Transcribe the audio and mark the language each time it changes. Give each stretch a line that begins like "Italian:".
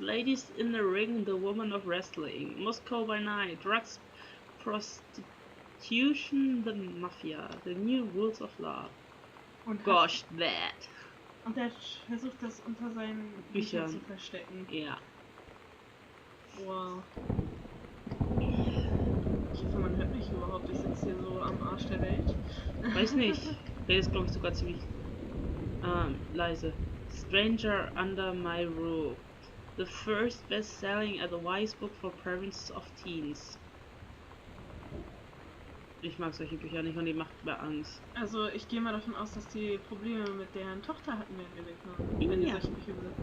English: Ladies in the ring, the woman of wrestling. Moscow by night, drugs, prostitution, the mafia. The new rules of law.
German: Und
English: Gosh, that.
German: Und er versucht das unter seinen Büchern zu verstecken. Ja. Wow. Ich hoffe, man hört mich überhaupt. Ich sitze hier so am Arsch der Welt. Weiß nicht. Der ist, glaube ich, sogar ziemlich leise.
English: Stranger Under My Roof. The first best-selling advice book for parents of teens.
German: Ich mag solche Bücher nicht und die macht mir Angst. Also ich gehe mal davon aus, dass die Probleme mit deren Tochter hatten während der Wegnahmen. Wenn die Ja. solche Bücher besitzen.